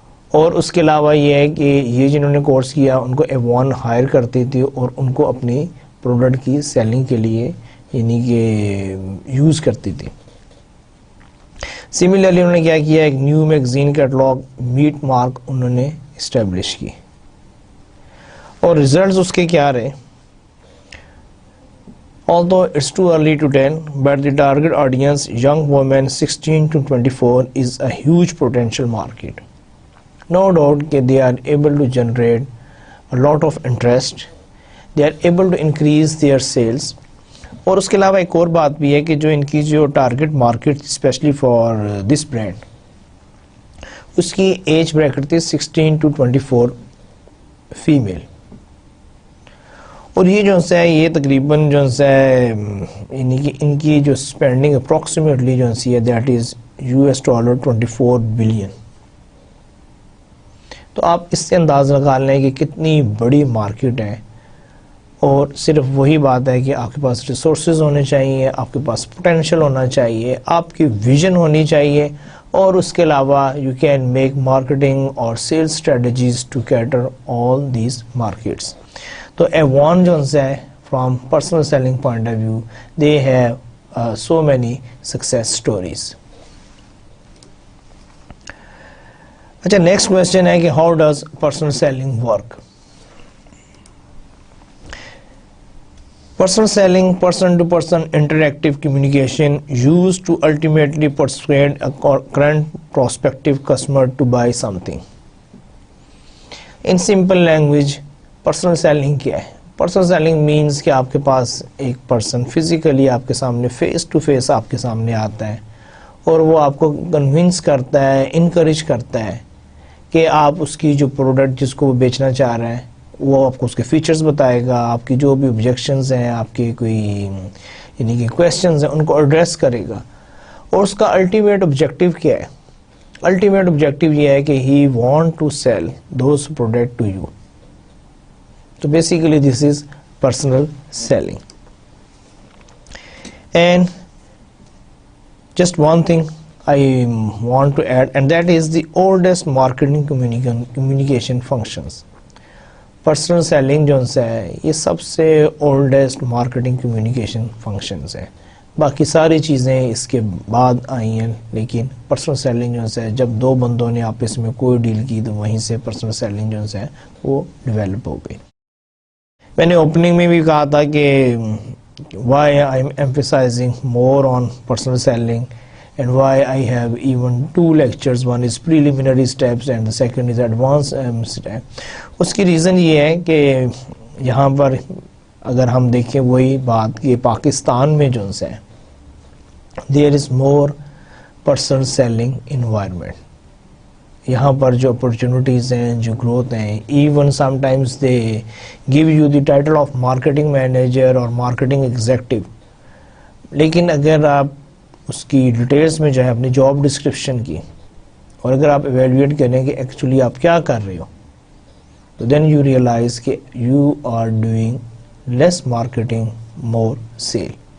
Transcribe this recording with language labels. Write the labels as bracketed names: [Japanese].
[Urdu] اور اس کے علاوہ یہ ہے کہ یہ جنہوں نے کورس کیا ان کو ایوان ہائر کرتی تھی اور ان کو اپنی پروڈکٹ کی سیلنگ کے لیے کہ یوز کرتی تھی. سملرلی انہوں نے کیا کیا, ایک new magazine catalogue meat mark انہوں نے اسٹیبلش کی, اور ریزلٹس اس کے کیا رہے. [English] Although it's too early to tell, but the target audience, young women 16 to 24, is a huge potential market. No doubt that they are able to generate a lot of interest. They are able to increase their sales. [Urdu] اور اس کے علاوہ ایک اور بات بھی ہے کہ جو ان کی جو target market especially for this brand, اس کی ایج بریکٹ تھی 16 to 24 فیمیل. اور یہ جو ہے یہ تقریباً جو ہے ان کی جو اسپینڈنگ اپروکسیمیٹلی جو ہے [English] that is [Urdu] $24 بلین. تو آپ اس سے انداز لگا لیں کہ کتنی بڑی مارکیٹ ہے, اور صرف وہی بات ہے کہ آپ کے پاس ریسورسز ہونے چاہیے, آپ کے پاس پوٹینشیل ہونا چاہیے, آپ کی ویژن ہونی چاہیے, اور اس کے علاوہ [English] You can make marketing اور sales strategies to cater all these markets. [Urdu] تو ایوان جو ہے [English] From personal selling point of view they have so many success stories. اچھا next question ہے کہ how does personal selling work. Personal selling, person-to-person interactive communication used to ultimately persuade a current prospective customer to buy something. In simple language, personal selling [Urdu] کیا ہے؟ [English] Personal selling means [Urdu] کہ آپ کے پاس ایک person physically آپ کے سامنے face to face آپ کے سامنے آتا ہے, اور وہ آپ کو کنونس کرتا ہے, انکریج کرتا ہے کہ آپ اس کی جو پروڈکٹ جس کو وہ بیچنا چاہ رہے ہیں وہ آپ کو اس کے فیچرز بتائے گا, آپ کی جو بھی آبجیکشنز ہیں, آپ کے کوئی کہ کویسچنز ہیں ان کو ایڈریس کرے گا. اور اس کا الٹیمیٹ آبجیکٹیو کیا ہے؟ الٹیمیٹ آبجیکٹیو یہ ہے کہ [English] He want to sell those product to you. تو basically this is personal selling. And just one thing I want to add, and that is the oldest marketing communication functions. [Urdu] Personal selling جو ہے یہ سب سے oldest marketing communication functions ہیں باقی ساری چیزیں اس کے بعد آئی ہیں، لیکن پرسنل سیلنگ جو ہے جب دو بندوں نے آپس میں کوئی ڈیل کی تو وہیں سے پرسنل سیلنگ جو ہے وہ ڈیولپ ہو گئی. میں نے اوپننگ میں بھی کہا تھا کہ [English] why I'm emphasizing more on personal selling and why I have even 2 lectures. One is preliminary steps and the second is advanced step. [Urdu] اس کی ریزن یہ ہے کہ یہاں پر اگر ہم دیکھیں وہی بات کہ پاکستان میں جو ہے [English] there is more personal selling environment. [Urdu] یہاں پر جو اپرچونٹیز ہیں، جو گروتھ ہیں، [English] even sometimes they give you the title of marketing manager اور marketing executive, [Urdu] لیکن اگر آپ اس کی ڈیٹیلز میں جو ہے اپنی جاب ڈسکرپشن کی اور اگر آپ ایویلویٹ کریں کہ ایکچولی آپ کیا کر رہے ہو تو [English] Then you realise کہ you are doing less marketing more sale.